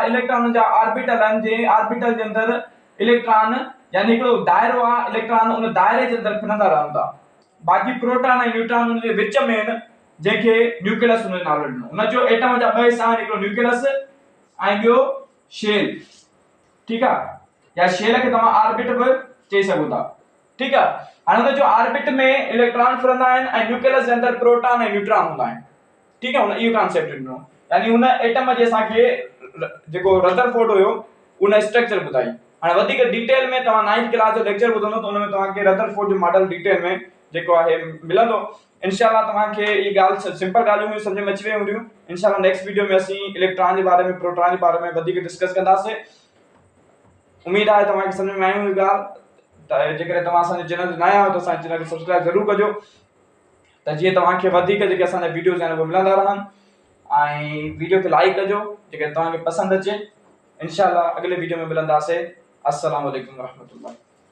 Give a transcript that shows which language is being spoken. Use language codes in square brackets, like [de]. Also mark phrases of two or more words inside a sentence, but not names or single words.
[sd] इलेक्ट्रॉन जा ऑर्बिटल आहिनि, जे ऑर्बिटल जे अंदर इलेक्ट्रॉन यानी हिकिड़ो दायरो आहे, इलेक्ट्रॉन उन दायरे जे अंदर फिरंदा रहनि था। बाक़ी प्रोटॉन ऐं न्यूट्रॉन उन जे विच में आहिनि, जंहिंखे न्यूक्लियस हुन जो नालो ॾिनो। हुन जो एटम जा ॿ हिस्सा आहिनि, हिकिड़ो न्यूक्लियस ऐं ॿियो शेल, ठीक आहे। या शेल खे तव्हां ऑर्बिट बि चई सघो था, ठीक आहे। हाणे हुन जो ऑर्बिट में इलेक्ट्रॉन फिरंदा आहिनि ऐं न्यूक्लियस जे अंदर प्रोटॉन ऐं न्यूट्रॉन हूंदा आहिनि, ठीक आहे। हुन इहो कॉन्सेप्ट ॾिनो, यानी हुन एटम जे असांखे जेको रदरफोर्ड हुयो उन स्ट्रक्चर ॿुधाई। हाणे वधीक डिटेल में तव्हां 9th क्लास जो लेक्चर ॿुधंदो त हुन में तव्हांखे रदरफोर्ड जो मॉडल डिटेल में जेको आहे मिलंदो। इंशाल्लाह तव्हांखे ये ॻाल्हि सिंपल ॻाल्हियूं सम्झ में अची वेयूं हूंदियूं। इंशाल्लाह [en] next video [sd] में असीं इलेक्ट्रॉन जे बारे में, प्रोटॉन जे बारे में वधीक डिस्कस कंदासीं। उम्मीद आहे तव्हांखे सम्झ में आई हूंदी ॻाल्हि। त जेकॾहिं तव्हां असांजे चैनल ते नया आहियो त असांजे चैनल खे सब्सक्राइब ज़रूरु कजो, त जीअं तव्हांखे वधीक जेके असांजा वीडियोज़ आहिनि उहे मिलंदा रहनि। ऐं वीडियो खे लाइक कजो जेकॾहिं तव्हांखे पसंदि अचे। इंशाल्लाह अगले वीडियो में मिलंदासीं। [ar] السلام عليكم رحمة الله.